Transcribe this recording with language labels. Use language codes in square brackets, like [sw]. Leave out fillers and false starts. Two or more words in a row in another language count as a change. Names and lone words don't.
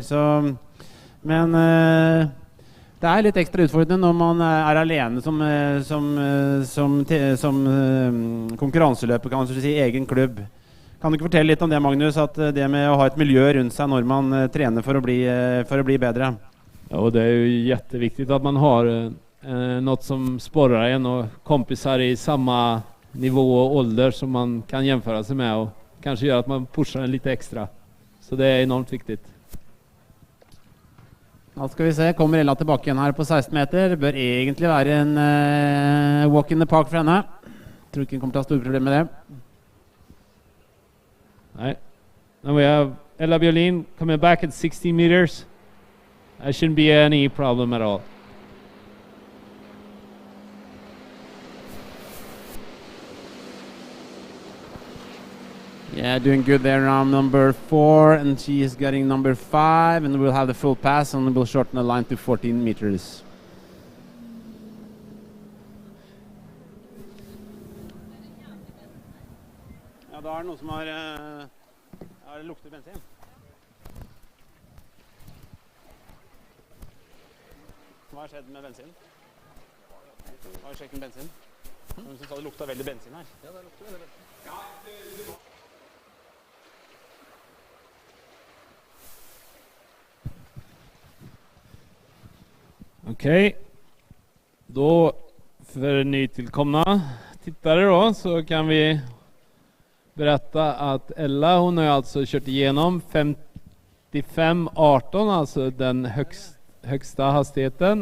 [no] Så, men det litt ekstra utfordrende når man alene som konkurranseløper, kan man si, egen klubb. Kan du ikke fortelle litt om det, Magnus, at det med å ha et miljø rundt seg når man trener for å bli bedre? [sv] Ja, och det är ju jätteviktigt att man har något som sporrar en och kompisar i samma nivå och ålder som man kan jämföra sig med och kanske gör att man pushar en lite extra. Så det är enormt viktigt. [no] Da skal vi se, kommer Ella tilbake igjen her på 16 meter. Det bør egentlig være en [en] walk in the park [no] for henne. Jeg tror ikke hun kommer til å ha store problemer med det. [sv] Nej. [en] Now we have Ella Björlin coming back at 16 meters. There shouldn't be any problem at all. Yeah, doing good there now, number 4, and she is getting number 5, and we'll have the full pass, and we'll shorten the line to 14 meters. [no] Ja, da det noen som har luktet bensin. Hva har skjedd med bensin? Har du sjekket bensin? Noen som sa det lukta veldig bensin her. Ja, det lukter veldig bensin. Ja, [sv] Okej. Då för nytillkomna tittare då så kan vi berätta att Ella, hon har alltså kört igenom 55-18, alltså den högsta hastigheten.